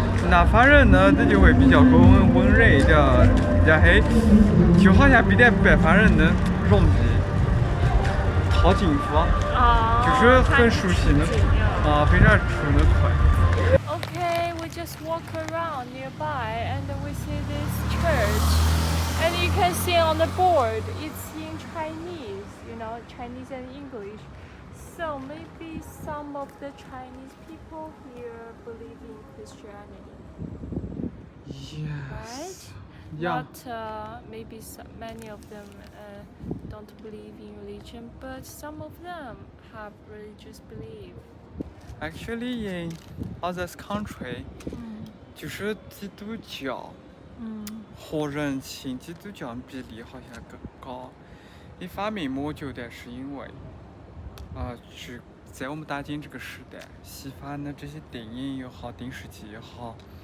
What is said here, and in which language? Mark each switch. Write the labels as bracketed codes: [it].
[zh] 南方人呢，他就会比较温热一点，然后就好像比北方人呢容易套近乎，就是很熟悉的非常熟的快。 [en] Okay, we just walk around nearby and we see this church. And you can see on the board, it's in Chinese, you know, Chinese and English. So maybe some of the Chinese people here believe in Christianity, right? Yeah. Not maybe many of them don't believe in religion, but some of them have religious belief. Actually, in others country, [zh] 就是基督教和人信基督教比例好像更高。一方面，我觉得是因为，是在我们当今这个时代，西方的这些电影也好，电视剧也好，